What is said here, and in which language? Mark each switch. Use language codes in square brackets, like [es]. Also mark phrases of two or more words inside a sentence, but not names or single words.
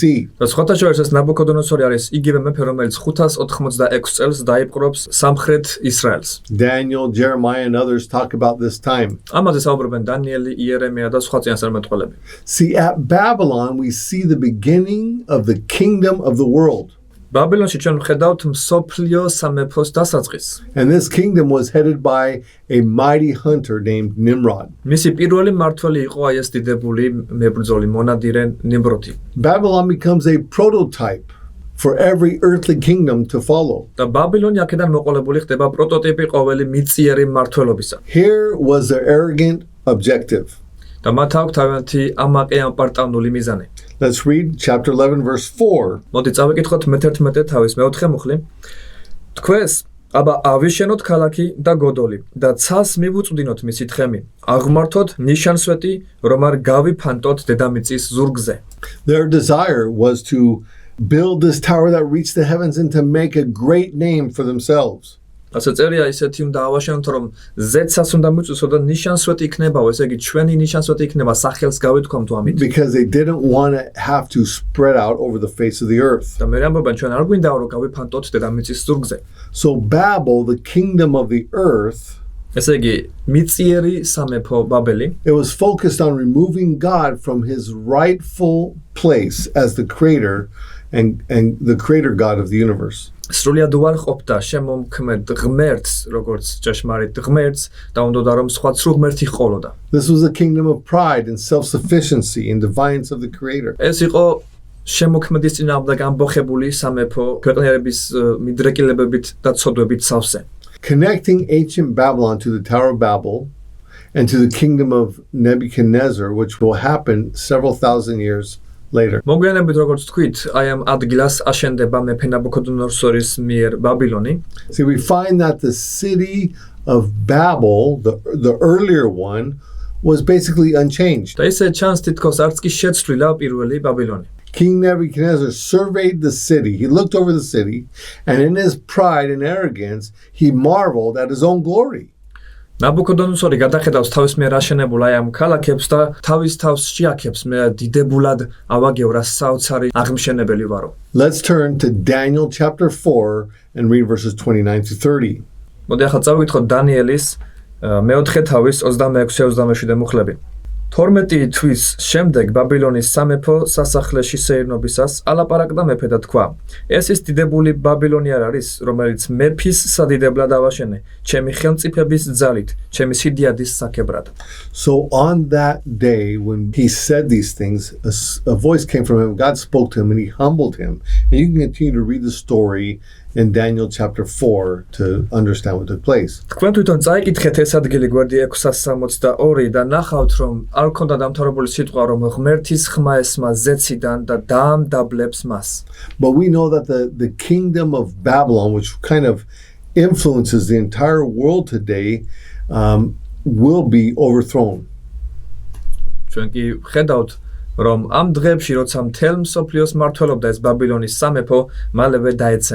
[ka] და სხვათა შორის ეს ნაბუქოდონოსორი არის იგივე მეფე, რომელიც 586 წელს დაიპყრობს სამხრეთ ისრაელს. [en] Daniel, Jeremiah and others talk about this time. [ka] ამაზე საუბრობენ დანიელი, იერემია და სხვა წინასწარმეტყველები. [en] See, at Babylon we see the beginning of the kingdom of the world. [ka] ბაბილონში ჩვენ ვხედავთ მსოფლიო სამეფოს დასაწყისს. [en] And this kingdom was headed by a mighty hunter named Nimrod. [ka] მისი პირველი მმართველი იყო აი ეს დიდებული მებრძოლი მონადირე ნიმროთი. [en] Babylon becomes a prototype for every earthly kingdom to follow. [ka] და ბაბილონი აქედან მოყოლებული ხდება პროტოტიპი ყოველი მიწიერი მმართველობისა. [en] Here was their arrogant objective. [ka] და მათ აქვს თავიანთი ამაყე ამპარტავნული მიზანი. [en] Let's read chapter 11 verse 4. [ka] მოდი წავიკითხოთ მე-11 თავის მე-4 მუხლი. თქვენს აბა ავიშენოთ ქალაქი და გოდოლი და ცას მივუწვდინოთ მისი თხემი. აღმართოთ ნიშანსვეტი, რომ არ გავიფანტოთ დედამიწის ზურგზე. [en] Their desire was to build this tower that reached the heavens and to make a great name for themselves. [ka] ასე წერია ისეთი უნდა ავაშენოთ რომ ზეცას უნდა მიწვისო და ნიშანსვეტი იქნებაო, ესე იგი ჩვენი ნიშანსვეტი იქნება სახელს გავეთქვამთ ამით. [en] Because they didn't want to have to spread out over the face of the earth. [ka] და მე ამბობენ ჩვენ არ გვინდაო რომ გავიფანტოთ დედამიწის ზურგზე. [en] So Babel, the kingdom of the earth, [ka] ესე იგი მიწიერი სამეფო ბაბელი [en] it was focused on removing God from his rightful place as the creator and the creator God of the universe. [ka] სრულიად უარ ყოფდა შემომქმედ ღმერთს, როგორც ჭეშმარიტ ღმერთს და უნდოდა რომ სხვა სრულ ღმერთი ჰყოლოდა. [en] This was a kingdom of pride and self-sufficiency and defiance of the creator. [ka] ეს იყო შემოქმედის წინააღმდეგ ამბოხებული სამეფო ქვეყნიერების მიდრეკილებებით და ცოდვებით სავსე. [en] Connecting ancient Babylon to the Tower of Babel and to the kingdom of Nebuchadnezzar, which will happen several thousand years later. [ka] მოგვიანებით როგორც თქვით, აი ამ ადგილას აშენდება მეფე ნაბუქოდონოსორის მიერ ბაბილონი. [en] See, we find that the city of Babel, the earlier one, was basically unchanged. [ka] და ისე ჩანს თითქოს არც კი შეცვლილა პირველი ბაბილონი. [en] King Nebuchadnezzar surveyed the city. He looked over the city, and in his pride and arrogance, he marveled at his own glory. [ka] ნაბუქოდონოსორი გადახედავს თავის მიერ აშენებულ აი ამ ქალაქებს და თავის თავს შეაქებს მე დიდებულად ავაგეო რა საოცარი აღმშენებელი ვარო. [en] Let's turn to Daniel chapter 4 and read verses 29 to 30. [ka] მოდი ახლა წავიკითხოთ დანიელის მეოთხე თავის 26-27 მუხლები. 12 თვის შემდეგ ბაბილონის სამეფო სასახლეში სეირნობისას ალაპარაკდა მეფე და თქვა: ეს ის დიდებული ბაბილონი არ არის, რომელიც მეფის სადიდებლად ავაშენე, ჩემი ხელმწიფების ძალით, ჩემი სიდიადის საკებრად. [en] So on that day when he said these things, a voice came from him. God spoke to him and he humbled him. And you can continue to read the story in Daniel chapter 4 to understand what took place. [ka] თქვენ თვითონ წაიკითხეთ ეს ადგილი გვერდი 662 და ნახავთ რომ არ ქონდა დამთავრებული სიტყვა რომ ღმერთის ხმა ესმა ზეციდან და დაამდაბლებს მას. [en] But we know that the kingdom of Babylon, which kind of influences the entire world today, will be overthrown. [ka] ჩვენ კი ხედავთ რომ ამ დღეებში როცა მთელ მსოფლიოს მართლობდა ეს ბაბილონის სამეფო მალევე დაეცემა.